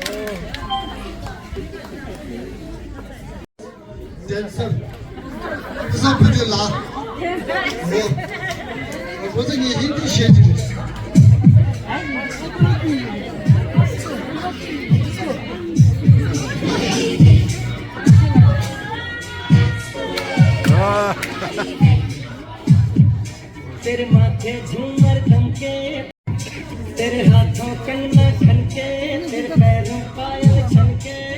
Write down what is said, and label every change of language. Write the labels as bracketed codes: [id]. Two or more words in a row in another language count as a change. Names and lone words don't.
[en] dancer. [tr] Kısa bir la. O da niye hindi şeydir? [hi] तेरे माथे झूमर धमके तेरे हाथों कंगना खनके तेरे पैरों पायल छनके